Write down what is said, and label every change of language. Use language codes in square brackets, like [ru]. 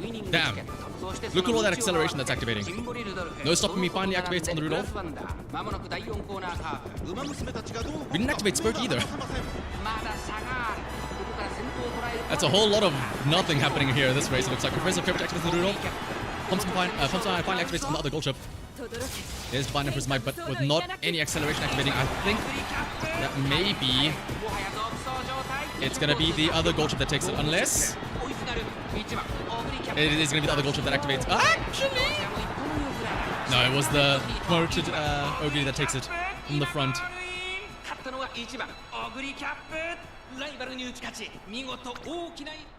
[en] Damn. Look at all that acceleration that's activating. No stopping me finally activates on the Rudolph. [ja] 馬娘たちがどう [en] We didn't activate Spirit either. [ja] まだ差があるここから先頭を捉える [en] That's a whole lot of nothing happening here in this race. It looks like Professor Pivot activates on the Rudolph. Pumps finally activates on the other gold ship. [ja] 轟け [en] There's Divine Emperor's Might, but with not any acceleration activating, I think that maybe [ja] もはや独走状態 [en] it's gonna be the other gold ship that takes it, unless [ja] 追いすがる1番オグリーキャップ [en] it is gonna be the other gold ship that activates. Actually, [ja] こちらも一歩も譲らない [en] no, it was the promoted ogre that takes it from the front. [ja] 勝ったのは1番オグリーキャップライバルに打ち勝ち見事大きな